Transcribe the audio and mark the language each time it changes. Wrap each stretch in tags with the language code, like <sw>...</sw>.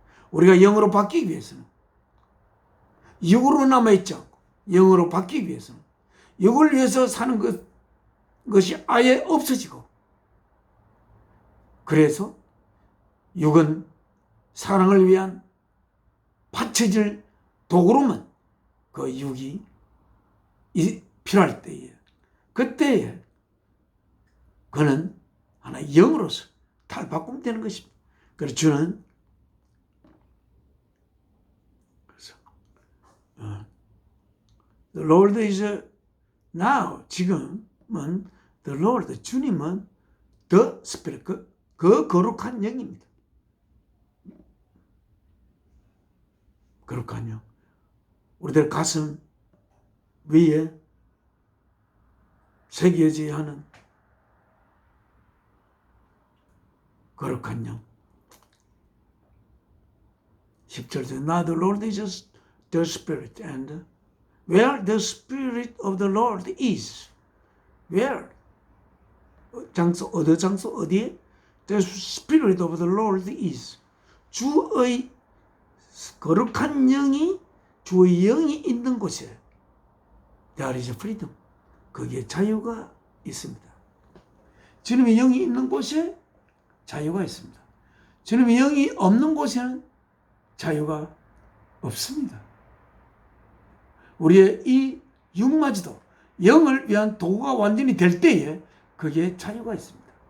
<ko>우리가 영으로 바뀌기 위해서는 육으로 남아있지 않고 영으로 바뀌기 위해서는 육을 위해서 사는 것이 아예 없어지고, 그래서 육은 사랑을 위한 바쳐질 도구로만 그 육이 필요할 때에 그때에 그는 하나 영으로서 탈바꿈 되는 것입니다. 그래서 주는</ko> <en>The Lord is now</en> <ko>지금은</ko> <en>The Lord</en> <ko>주님은</ko> <en>The Spirit</en> <ko>그 거룩한 영입니다. 거룩한 영 우리들 가슴 위에 새겨져야 하는 거룩한 영 10절에</ko> <en>Now the Lord is the Spirit and where the Spirit of the Lord is where</en> <ko>장소 어디에</ko> <en>the Spirit of the Lord is</en> <ko>주의 거룩한 영이 주의 영이 있는 곳에</ko> <en>there is freedom</en> <ko>거기에 자유가 있습니다. 주님의 영이 있는 곳에 자유가 있습니다. 주님의 영이 없는 곳에는 자유가 없습니다. 우리의 이 육마저도 영을 위한 도구가 완전히 될 때에 거기에 자유가 있습니다.</ko>